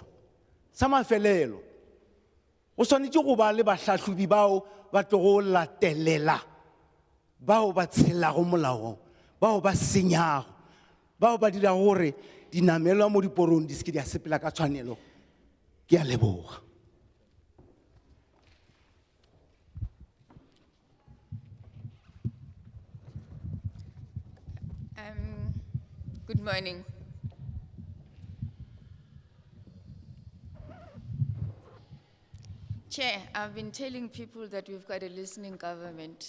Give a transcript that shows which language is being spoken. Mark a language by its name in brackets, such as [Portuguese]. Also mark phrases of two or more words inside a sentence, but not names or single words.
[Northern Sotho] Sa mafelelo go swanetše go ba le bahlahlobi bao ba tlo go latelela bao ba tshelago molaong, bao ba senyago, bao ba dira gore dinamelwa mo diporong di seke di a sepela ka tshwanelo. Ke a leboga. [English] Good morning. Chair, I've been telling people that we've got a listening government.